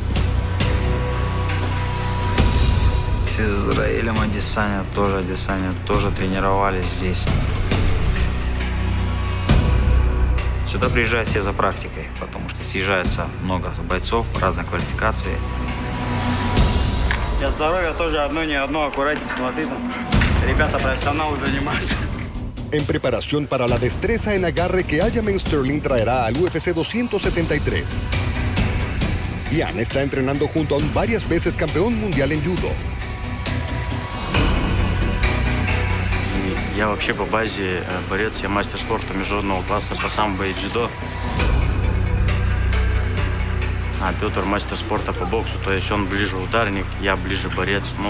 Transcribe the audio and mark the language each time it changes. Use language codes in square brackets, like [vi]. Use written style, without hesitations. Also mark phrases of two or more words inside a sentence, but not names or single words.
[ru] С Израилем Адесаня тоже тренировались здесь. Сюда приезжают все за практикой, потому что съезжается много бойцов разной квалификации. Для здоровья тоже одно не одно, аккуратнее, смотри там. Ребята профессионалы занимаются. [es] En preparación para la destreza en agarre que Aljamain Sterling traerá al UFC 273. Yan está entrenando junto a un varias veces campeón mundial en judo. [ru] Я вообще по базе борец, я мастер спорта международного класса по самбо и дзюдо. А Петр мастер спорта по боксу, то есть он ближе ударник, я ближе борец.